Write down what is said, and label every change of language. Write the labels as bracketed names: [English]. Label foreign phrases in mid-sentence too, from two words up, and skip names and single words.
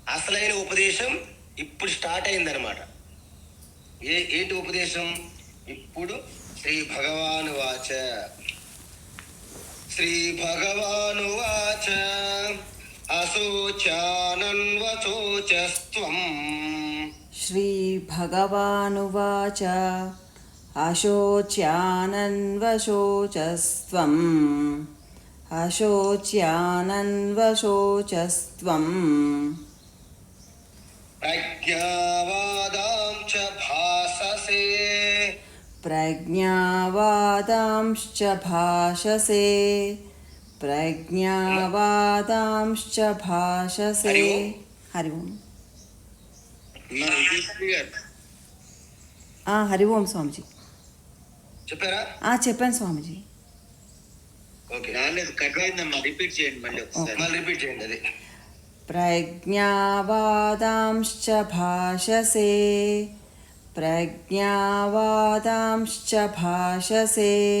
[Telugu] అసలైన ఉపదేశం ఇప్పుడు స్టార్ట్ అయిందనమాట. ఏంటి ఉపదేశం? [Sanskrit] ఇప్పుడు శ్రీ భగవాను వాచ, శ్రీ భగవాను వాచ అశోచానన్వశోచస్త్వం. श्रीभगवानुवाच अशोच्यानन्वशोचस्त्वम् अशोच्यानन्वशोचस्त्वम् ప్రజ్ఞావాదాంచ భాససే. प्रज्ञावादांश्च भाषसे प्रज्ञावादांश्च भाषसे. हरि ओम. హరి ఓం [Telugu] స్వామిజీ. చెప్పారా? చెప్పాను స్వామిజీ. ఓకే, కట్ అయిందమ్మా, రిపీట్ చేయండి మళ్ళీ ఒకసారి. మళ్ళీ రిపీట్ చేయండి. అది [Sanskrit] ప్రజ్ఞావాదాంశ్చ భాషసే ప్రజ్ఞావాదాంశ్చ భాషసే.